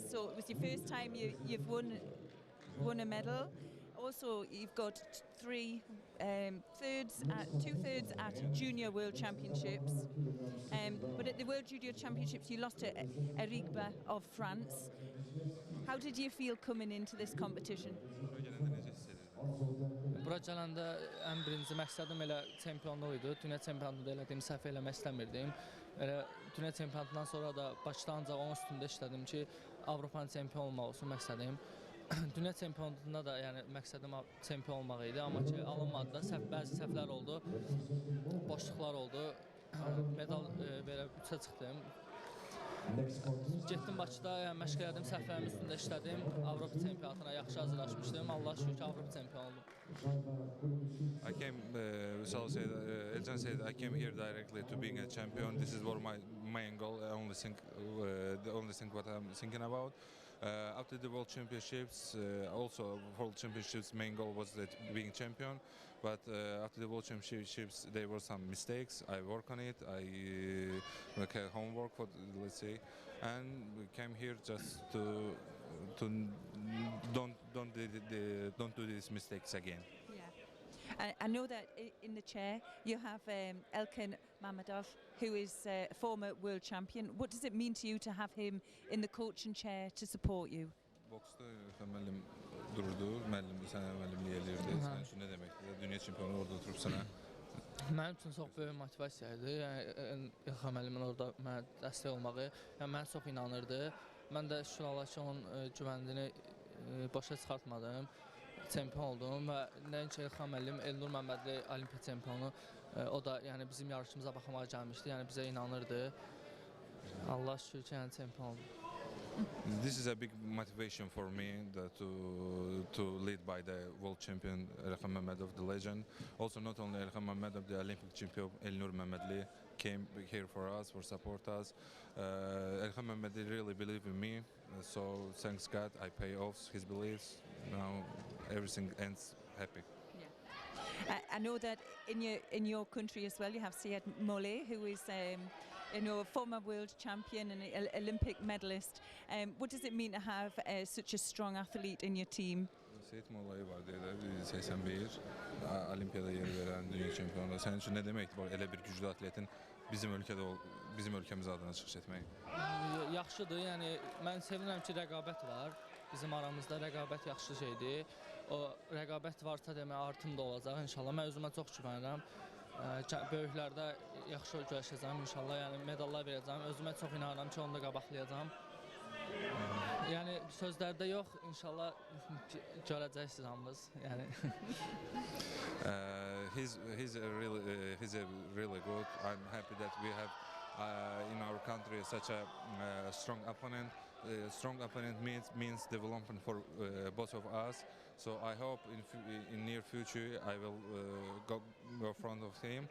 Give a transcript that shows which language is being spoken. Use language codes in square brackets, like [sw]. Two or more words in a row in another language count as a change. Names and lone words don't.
[en] So it was your first time you've won a medal. Also, you've got two thirds at Junior World Championships. But at the World Junior Championships, you lost to Erigba of France. How did you feel coming into this competition? [az] Bura gələndə ən birinci məqsədim elə çempionluq idi. Dünya çempionluğunda elədiyim səhv eləmək istəmirdim. Elə dünya çempionluğundan sonra da Bakıda ancaq onun üstündə işlədim ki, Avropanın çempion olmaq olsun məqsədim. Dünya çempionluğunda da yəni məqsədim çempion olmaq idi, amma ki alınmadı da bəzi səhvlər oldu, boşluqlar oldu. Medal belə 3-ə çıxdım. Getdim Bakıda, yəni məşq elədim, səhvlərimin üstündə işlədim. Avropa çempionatına yaxşı hazırlaşmışdım. Allah şükür ki, Avropa çempionu oldum. [en] Elcan said I came here directly to being a champion. This is what my main goal. The only thing what I'm thinking about. After the World Championships, also World Championships main goal was being champion, but after the World Championships there were some mistakes. I work on it. I make a homework for, let's say, and we came here just to don't do these mistakes again. I know that in the chair you have Elkin Mammadov, who is a former world champion. What does it mean to you to have him in the coaching chair to support you? [az] Boksta müəllim dururdu, sən müəllimlik eləyirdi. Sən üçün nə deməkdir? Dünya çempionu orada oturub sənə. Mənim üçün çox böyük motivasiya idi. Yəni İlham müəllimin orada mənə dəstək olmağı, yəni mənə çox inanırdı. Mən də şükür Allah ki, onun güvənliyini başa çıxartmadım. Çempion oldum və nəinki İlham müəllim, Elnur Məmmədli Olimpiya çempionu, o da yəni bizim yarışımıza baxmağa gəlmişdi, yəni bizə inanırdı. Allah şükür ki, yəni çempion oldum. [en] This is a big motivation for me to lead by the world champion Elham Məmmədov, the legend. Also, not only Elham Məmmədov, the Olympic champion Elnur Məmmədli came here for us, for support us. Elham Məmmədli really believe in me, so thanks God I pay off his beliefs. Now everything ends happy. I know that in your country as well you have Syed Moleh, who is a former world champion and an Olympic medalist. What does it mean to have such a strong athlete in your team? [az] Syed Moleh var deyirlər, 81, Olimpiyada yer verən dünya çempionu. Sənin üçün nə deməkdir bu elə bir güclü atletin bizim ölkəmiz adına çıxış etmək? Yaxşıdır, yəni mən sevinirəm ki, rəqabət var. Bizim aramızda rəqabət yaxşı şeydir. O rəqabət varsa demək artım da olacaq inşallah. Mən özümə çox güvənirəm. Böyüklərdə yaxşı görüşəcəm inşallah. Yəni medallar verəcəm. Özümə çox inanıram ki, onu da qabaqlayacağam. Yəni sözlərdə yox, inşallah görəcəksiniz hamınız. Yəni [en] He's really good. I'm happy that we have in our country such a strong opponent. Strong opponent means development for both of us. So I hope in near future I will go in front of him.